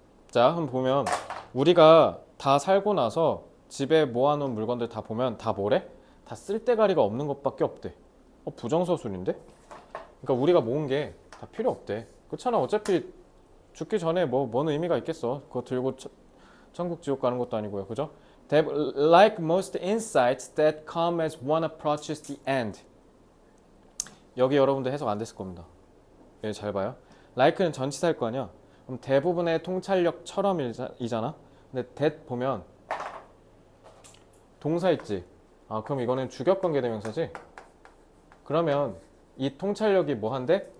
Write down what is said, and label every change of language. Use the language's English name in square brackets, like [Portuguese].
[Korean] 자, 한번 보면 우리가 다 살고 나서 집에 모아놓은 물건들 다 보면 다 뭐래? 다 쓸데가리가 없는 것밖에 없대. 부정서술인데? 그러니까 우리가 모은 게 다 필요 없대. 그렇잖아. 어차피 죽기 전에 뭔 의미가 있겠어. 그거 들고 천국 지옥 가는 것도 아니고요. 그죠? [English] Like most insights that come as one approaches the end. [Korean] 여기 여러분들 해석 안 됐을 겁니다. 예, 잘 봐요. like는 전치사일 거 아니야. 그럼 대부분의 통찰력처럼이잖아. 근데 that 보면 동사 있지. 그럼 이거는 주격관계 대명사지. 그러면 이 통찰력이 뭐한데?